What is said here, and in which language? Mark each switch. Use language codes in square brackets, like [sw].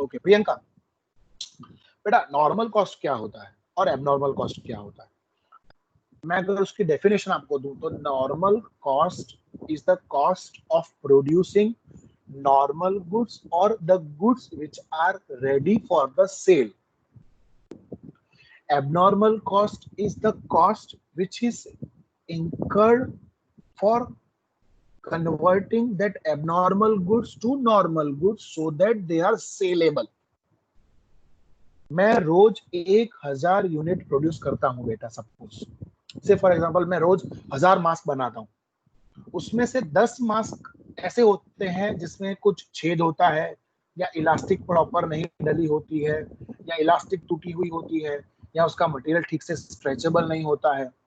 [hi] Okay Priyanka, बेटा normal cost क्या होता है और एबनॉर्मल कॉस्ट क्या होता है? मैं अगर उसकी डेफिनेशन आपको दूं तो [en] Normal cost is the cost of producing normal goods और the goods which are ready for the sale. abnormal cost is the cost which is incurred for converting that abnormal goods to normal goods so that they are saleable. [hi] मैं रोज 1000 unit produce करता हूं बेटा, [en] suppose say for example [hi] मैं रोज 1000 mask बनाता हूं, उसमें से 10 मास्क ऐसे होते हैं जिसमें कुछ छेद होता है, या इलास्टिक प्रॉपर नहीं डली होती है, या इलास्टिक टूटी हुई होती है, या उसका मटेरियल ठीक से स्ट्रेचेबल नहीं होता है।